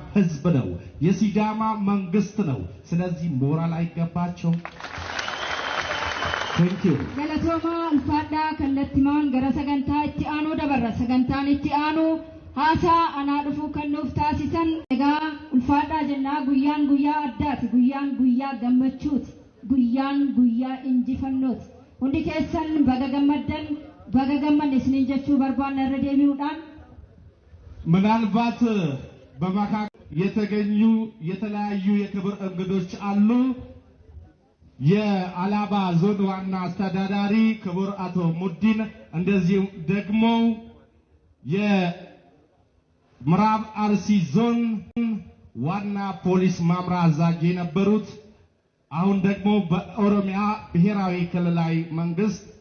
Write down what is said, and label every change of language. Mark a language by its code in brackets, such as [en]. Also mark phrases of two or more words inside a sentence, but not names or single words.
[am] ህዝብ ነው የሲዳማ መንግስት ነው ስለዚህ ሞራል አይገባቸው [en] Thank you [om] Galatoma ulfada kallattiman gara sagantaa itti aanu dabarra sagantaan itti aanu haasa ana dhufu kan nuuf taasisan egaa ulfada jenna guyyaan guyyaa addaati guyyaan guyyaa gammachuuti guyyaan guyyaa injifannooti hundi keessan baga gammaddan isiniin jechuu barbaanna irra deebi'uudhaan [am] ምናልባት በመካከል የተገኙ የተለያዩ የክብር እንግዶች አሉ የአላባ ዞን ዋና አስተዳዳሪ ክቡር አቶ ሙዲን እንደዚህ ደግሞ የምዕራብ አርሲ ዞን ዋና ፖሊስ ማምራ አዛዥ የነበሩት አሁን ደግሞ በኦሮሚያ ብሔራዊ ክልላዊ መንግስት